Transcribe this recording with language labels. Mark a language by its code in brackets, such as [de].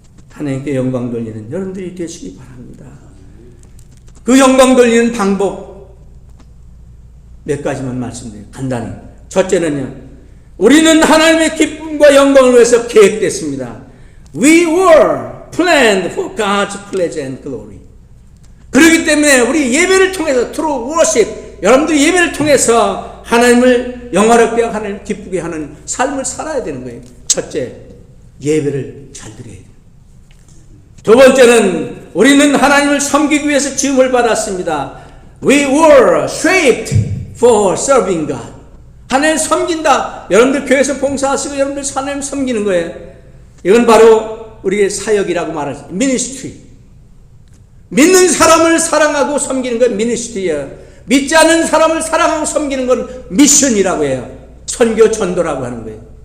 [ko] 하나님께 영광 돌리는 여러분들이 되시기 바랍니다. 그 영광 돌리는 방법 몇 가지만 말씀드려요. 간단히. 첫째는요, 우리는 하나님의 기쁨과 영광을 위해서 계획됐습니다. [en] We were planned for God's pleasure and glory. [ko] 그렇기 때문에 우리 예배를 통해서 [en] true worship, [ko] 여러분들이 예배를 통해서 하나님을 영화롭게 하고 하나님을 기쁘게 하는 삶을 살아야 되는 거예요. 첫째, 예배를 잘 드려야 돼요. 두 번째는 우리는 하나님을 섬기기 위해서 지음을 받았습니다. [en] We were shaped for serving God. [ko] 하나님을 섬긴다. 여러분들 교회에서 봉사하시고 여러분들 하나님 섬기는 거예요. 이건 바로 우리의 사역이라고 말하죠. 미니스트리. 믿는 사람을 사랑하고 섬기는 건 미니스트리예요. 믿지 않는 사람을 사랑하고 섬기는 건 미션이라고 해요. 선교 전도라고 하는 거예요.